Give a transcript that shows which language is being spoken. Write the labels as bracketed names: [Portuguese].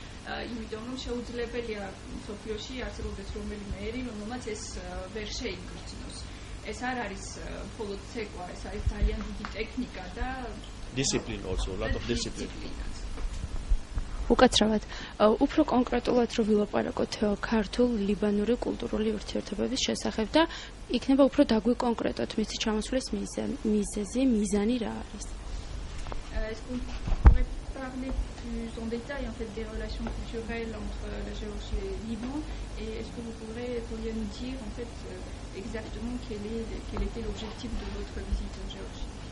[Georgian] იმიტომ რომ შეუძლებელია სოფიოში არსებობდეს რომელიმე ერი, რომელმაც ეს ვერ შეიგრძნოს. ეს არ არის მხოლოდ ცეკვა, ეს არის ძალიან დიდი ტექნიკა და [English] discipline also, a lot of discipline. [Georgian] უკაცრავად, უფრო კონკრეტულად რო ვილაპარაკოთ ქართულ-ლიბანური კულტურული ურთიერთობების შესახებ და იქნება უფრო დაგვიკონკრეტოთ მისი ჩამოსვლის მიზანი რა არის? [French] Est-ce qu'on pourrait parler plus en détail en fait des relations culturelles entre la Géorgie et le Liban, et est-ce que vous pourriez nous dire en fait exactement quel était l'objectif de votre visite en Géorgie?